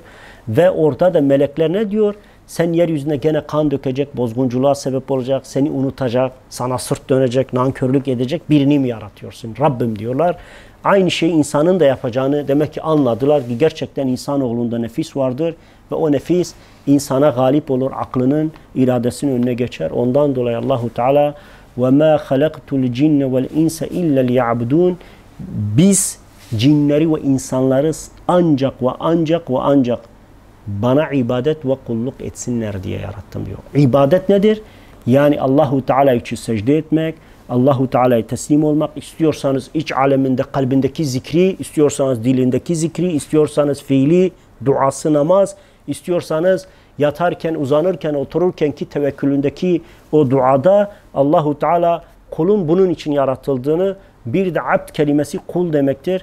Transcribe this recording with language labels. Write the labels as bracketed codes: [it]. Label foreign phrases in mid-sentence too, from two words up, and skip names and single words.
[tr] Ve orada da melekler ne diyor? Sen yeryüzüne gene kan dökecek, bozgunculuğa sebep olacak, seni unutacak, sana sırt dönecek, nankörlük edecek birini mi yaratıyorsun? Rabbim diyorlar. Aynı şeyi insanın da yapacağını demek ki anladılar ki gerçekten insanoğlunda nefis vardır ve o nefis insana galip olur, aklının, iradesinin önüne geçer. Ondan dolayı Allahu Teala [ar] وَمَا خَلَقْتُ الْجِنَّ وَالْاِنْسَ اِلَّا لِيَعْبُدُونَ [tr] Biz cinleri ve insanları ancak bana ibadet ve kulluk etsinler diye yarattım diyor. İbadet nedir? Yani Allahu Teala için secde etmek, Allahu Teala'ya teslim olmak. İstiyorsanız iç aleminde kalbindeki zikri, istiyorsanız dilindeki zikri, istiyorsanız fiili, duası, namaz, istiyorsanız yatarken, uzanırken, otururken ki tevekkülündeki o duada Allahu Teala kulun bunun için yaratıldığını, bir de abd kelimesi kul demektir.